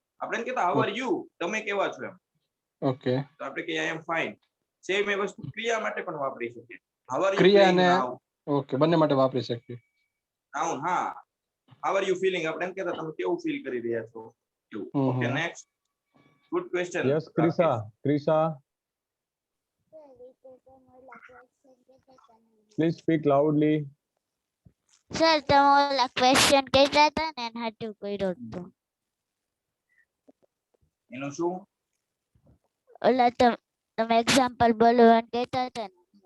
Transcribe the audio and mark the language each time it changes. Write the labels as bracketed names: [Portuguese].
[Gujarati] આપણે એમ કહેતા [English] how are you, [Gujarati] તમે કેવા છો એમ. ઓકે. તો આપણે કહીએ [English] I am fine. [Gujarati] સેમ એ વસ્તુ ક્રિયા માટે પણ વાપરી શકીએ. [English] how are you [Gujarati] ક્રિયા [English] playing [Gujarati] ને [English] Noun. [Gujarati] ઓકે, બંને માટે વાપરી શકીએ. [English] Noun, હા. How are you feeling, [Gujarati] આપણે એમ કહેતા તમે કેવું ફીલ કરી રહ્યા છો એવું. હમ, okay, hmm. [English] Next. Good question. Yes, Krisa. Krisa, please speak loudly. [Gujarati] Sir તમે ઓલા ક્વેશ્ચન કહેતા હતા ને એના હાટુ કર્યો હતો. એનું શું? ઓલા તમે એક્ઝામ્પલ બોલો એમ કહેતા હતા ને.